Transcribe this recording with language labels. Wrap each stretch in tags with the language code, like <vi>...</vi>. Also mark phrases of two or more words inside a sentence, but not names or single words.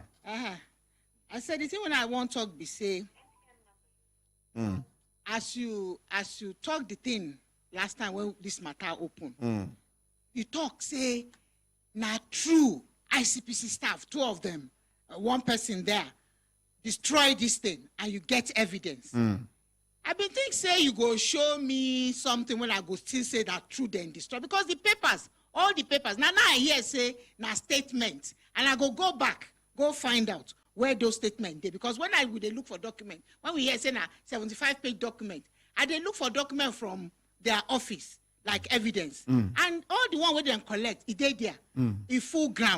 <pcm>I said the thing when I want to talk be say, as you talk the thing last time when this matter open, you talk say, not true, ICPC staff, 2 of them, 1 person there, destroy this thing, and you get evidence. I been think say you go show me something when I go still say that true then destroy, because the papers, all the papers, now I hear say na statement, and I go back, go find out where those statements dey, because when I would look for document, when we hear say na 75-page document, I dey look for document from their office like evidence, and all the one where they collect, it dey there in full ground.</pcm>